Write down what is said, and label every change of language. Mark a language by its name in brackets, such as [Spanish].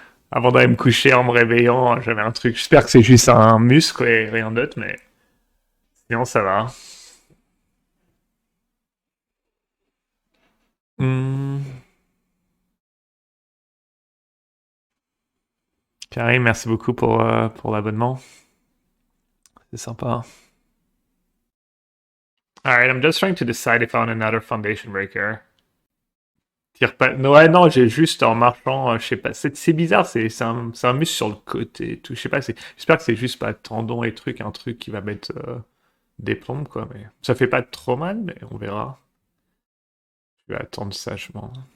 [French] Avant d'aller me coucher en me réveillant, j'avais un truc. J'espère que c'est juste un muscle et rien d'autre, mais sinon ça va. Hmm. Karim, merci beaucoup pour l'abonnement. C'est sympa. [English] Alright, I'm just trying to decide if I want another foundation breaker. [French] Tire pas. Ouais, non, j'ai juste en marchant, je sais pas. C'est bizarre, c'est un muscle sur le côté et tout. Je sais pas, j'espère que c'est juste pas tendon et truc, un truc qui va mettre des plombes, quoi. Mais ça fait pas trop mal, mais on verra. Je vais attendre sagement.